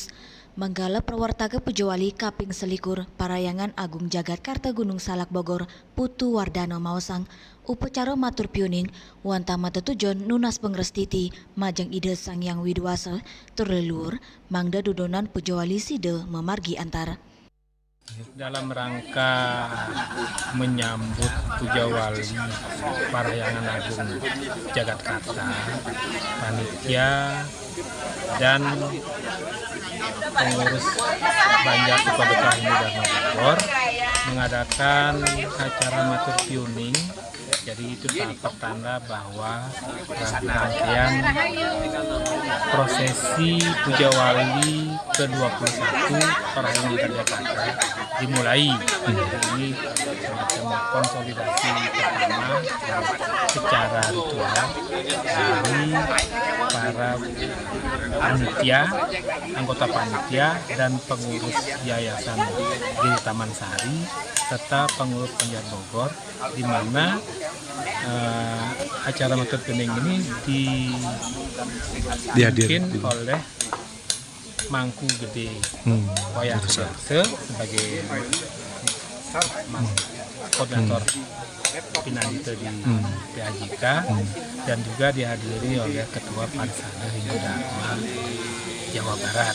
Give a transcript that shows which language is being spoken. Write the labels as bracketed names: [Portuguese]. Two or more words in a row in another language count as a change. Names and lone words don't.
[Balinese] Manggala perwartaga Puja Wali Kaping Selikur, Parahyangan Agung Jagatkarta Gunung Salak Bogor, Putu Wardana Maosang, upacara matur piuning, wanta matetujon nunas pengrestiti, majang Ida Sang Hyang Widiwasa, terleluhur, mangda dudonan Puja Wali sida memargi antara. [Indonesian] Dalam rangka menyambut Puja Wali Parahyangan Agung Jagatkarta, panitia dan pengurus Banjar Suka Duka Hindu Dharma Bogor mengadakan acara [Balinese] matur piuning. [Indonesian] Jadi itu tahap pertanda bahwa rangkaian prosesi Puja Wali ke-21 Parahyangan Jagatkarta dimulai. Ini semacam konsolidasi pertama secara ritual dari para panitia, anggota panitia dan pengurus Yayasan di Taman Sari serta pengurus Banjar Bogor, di mana acara [Balinese] matur piuning [Indonesian] ini dipimpin oleh Mangku Gede Wayang Sudarse sebagai koordinator Pinandita di PAJK dan juga dihadiri oleh Ketua Pansada Hindu Dharma Jawa Barat.